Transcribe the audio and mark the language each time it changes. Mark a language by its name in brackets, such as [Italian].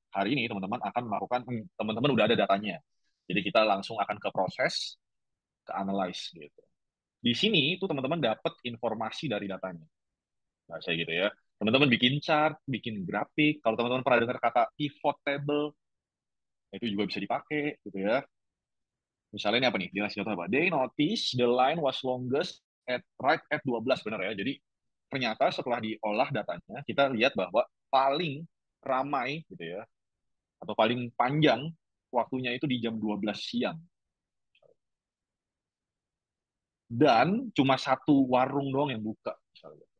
[Indonesian] Hari ini teman-teman akan melakukan, teman-teman udah ada datanya. Jadi kita langsung akan ke proses, ke analyze gitu. Di sini itu teman-teman dapat informasi dari datanya. Nah, saya gitu ya. Teman-teman bikin chart, bikin grafik. Kalau teman-teman pernah dengar kata pivot table, itu juga bisa dipakai gitu ya. Misalnya ini apa nih? Dia ngasih contoh apa? [English] They notice the line was longest at right at 12, [Indonesian] benar ya. Jadi ternyata setelah diolah datanya, kita lihat bahwa paling ramai gitu ya, atau paling panjang waktunya itu di jam 12 siang. Dan cuma satu warung doang yang buka. Misalnya.